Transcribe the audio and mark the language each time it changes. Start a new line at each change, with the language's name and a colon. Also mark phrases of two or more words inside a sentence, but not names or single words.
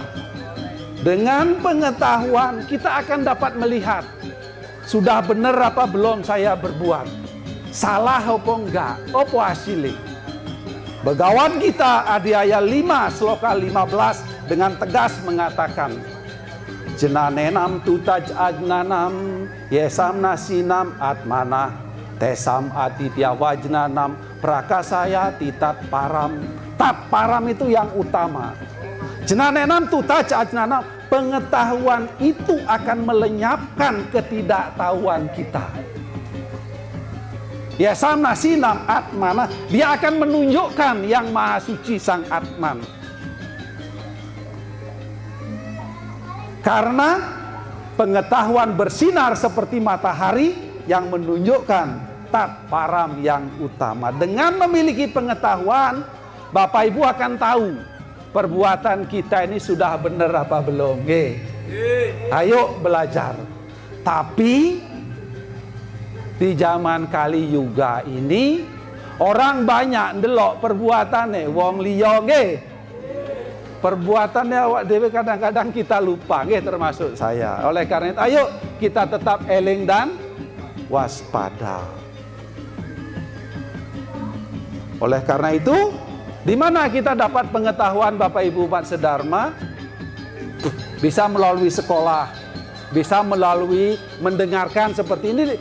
Indonesian: Dengan pengetahuan kita akan dapat melihat, sudah benar apa belum saya berbuat? Salah apa enggak? Apa hasilnya? Begawan kita Adhyaya 5 Sloka 15 dengan tegas mengatakan,
Sanskrit: jenanenam tutaj ajnanam yesam nasinam atmana tesam aditya wajnanam prakasaya titat param. Tat param
Indonesian: itu yang utama.
Sanskrit: Jenanenam tutaj ajnanam,
Indonesian: pengetahuan itu akan melenyapkan ketidaktahuan kita.
Sanskrit: Ya sama sinam atmana,
Indonesian: dia akan menunjukkan yang maha suci sang Atman. Karena pengetahuan bersinar seperti matahari yang menunjukkan
Sanskrit: tat param
Indonesian: yang utama. Dengan memiliki pengetahuan, Bapak Ibu akan tahu perbuatan kita ini sudah benar apa belum. Ayo belajar. Tapi di zaman Kali Yuga ini orang banyak ndelok perbuatannya
Javanese: wong liya nggih.
Indonesian: Perbuatannya
Javanese: awak dhewe
Indonesian: kadang-kadang kita lupa nggih, termasuk saya. Oleh karena itu ayo kita tetap eling dan waspada. Oleh karena itu, di mana kita dapat pengetahuan Bapak Ibu umat sedharma? Bisa melalui sekolah, bisa melalui mendengarkan seperti ini.